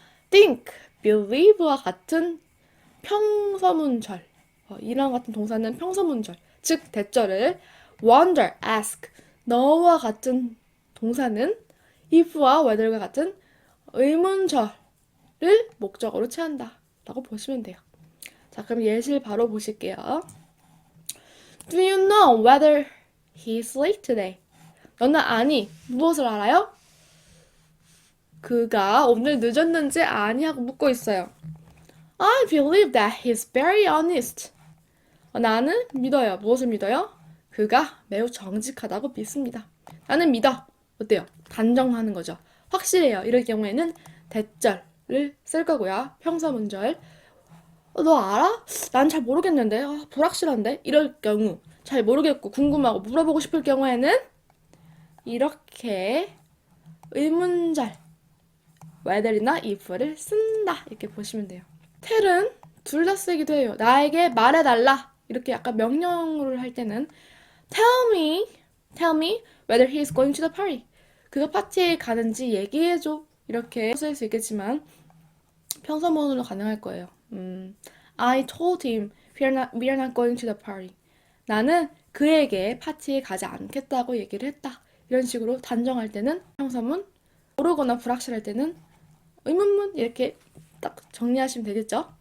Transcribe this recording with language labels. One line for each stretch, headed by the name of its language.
Korean: think, believe와 같은 평서문절 이랑 같은 동사는 평서문절 즉 대절을 wonder, ask, 너와 같은 동사는 if와 whether과 같은 의문절을 목적어로 취한다 라고 보시면 돼요. 자, 그럼 예시를 바로 보실게요.
English: Do you know whether he's late today?
Korean: 너는 아니, 무엇을 알아요? 그가 오늘 늦었는지 아니 하고 묻고 있어요.
English: I believe that he's very honest.
Korean: 나는 믿어요. 무엇을 믿어요? 그가 매우 정직하다고 믿습니다. 나는 믿어. 어때요? 단정하는 거죠. 확실해요. 이럴 경우에는 대절을 쓸 거고요. 평서문절. 너 알아? 난 잘 모르겠는데. 불확실한데? 이럴 경우 잘 모르겠고 궁금하고 물어보고 싶을 경우에는 이렇게 의문절 whether이나 if를 쓴다 이렇게 보시면 돼요. tell은 둘 다 쓰기도 해요. 나에게 말해달라 이렇게 약간 명령어를 할 때는
English: tell me whether he is going to the party.
Korean: 그가 파티에 가는지 얘기해줘 이렇게 쓸 수 있겠지만 평서문으로 가능할 거예요.
English: I told him we are not going to the party.
Korean: 나는 그에게 파티에 가지 않겠다고 얘기를 했다. 이런 식으로 단정할 때는 평서문, 모르거나 불확실할 때는 의문문 이렇게 딱 정리하시면 되겠죠?